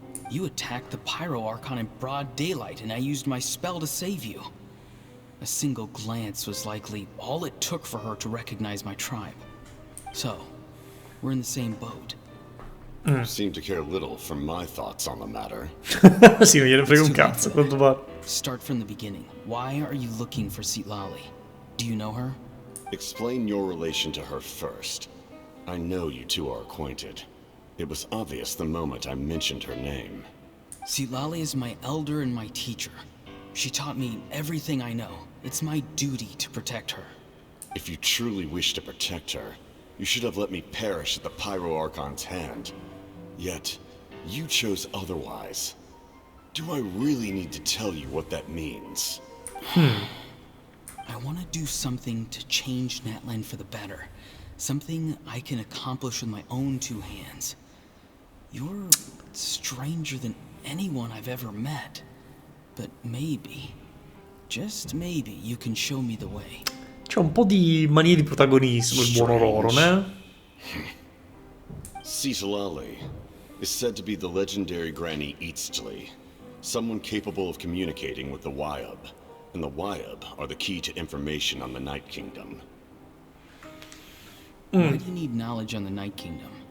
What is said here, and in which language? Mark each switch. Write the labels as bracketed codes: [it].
[en] You attacked the Pyro Archon in broad daylight, and I used my spell to save you. A single glance was likely all it took for her to recognize my tribe. So, we're in the same boat. You seem to care little for my thoughts on the matter. [it] Sì, non gliene frega un cazzo, a quanto pare. [en] Start from the beginning. Why are you looking for Citlali? Do you know her? Explain your relation to her first. I know you two are acquainted. It was obvious the moment I mentioned her name. Citlali is my elder and my teacher. She taught me everything I know. It's my duty to protect her. If you truly wish to protect her, you should have let me perish at the Pyro Archon's hand. Yet, you chose otherwise. Do I really need to tell you what that means? I want to do something to change Natlan for the better. Something I can accomplish with my own two hands. You're stranger than anyone I've ever met. But maybe, just maybe, you can show me the way. [it] C'è un po' di manie di protagonismo il buono loro, né? [en] Citlali is said to be the legendary Granny Eatstly, someone capable of communicating with the Wyab, and the Wyab are the key to information on the Night Kingdom. Why do you need knowledge on the Night Kingdom?